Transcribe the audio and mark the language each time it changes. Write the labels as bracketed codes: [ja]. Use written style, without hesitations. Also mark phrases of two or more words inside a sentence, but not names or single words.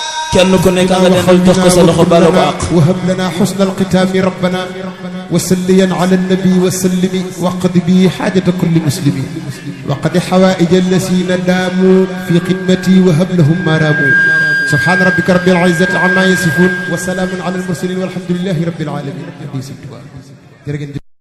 [wo] kenn ku nekk nga dendal jox ko sa loxo bala ko àq [ar] وهب لنا حسن الختام ربنا وسليا على النبي وسلم وقض به حاجة كل مسلم وقد حوائج الذين داموا في خدمتي وهب لهم ما راموا سبحان ربك رب العزة عما يصفون وسلام على المرسلين والحمد لله رب العالمين